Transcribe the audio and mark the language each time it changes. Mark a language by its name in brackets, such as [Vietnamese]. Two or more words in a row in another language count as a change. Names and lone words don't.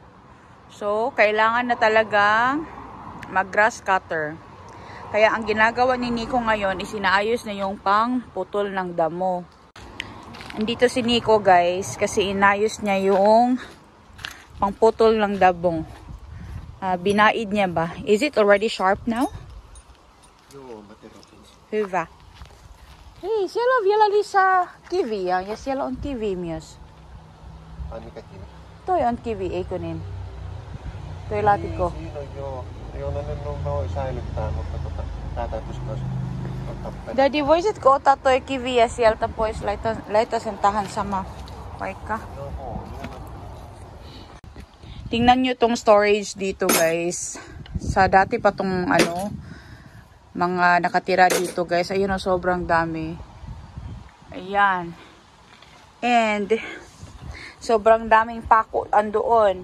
[Filipino] So, kailangan na talaga mag- [English] grass cutter. [Filipino] Kaya ang ginagawa ni Nico ngayon is inaayos na yung pang putol ng damo. Andito si Nico, guys, kasi inayos niya yung pang putol ng dabong. Binaid niya ba? [English] Is it already sharp now? [Finnish] Hyvä. Hei, siellä on vielä lisää kiviä ja siellä on kivi myös. Ai mikä kivi? Toi on kivi, eikö niin? Toi laatikko. Siinä on joo. Joo, no ne voi säilyttää, mutta tää täytyisi myös ottaa perään. Daddy, voisitko ottaa toi kiviä sieltä pois? Laita sen tähän sama paikka. Joo, [Filipino] Tingnan nyo tong storage dito, guys. Sa dati pa tong mga nakatira dito, guys. Ayun o, sobrang dami. Ayan. And, sobrang daming pako andoon.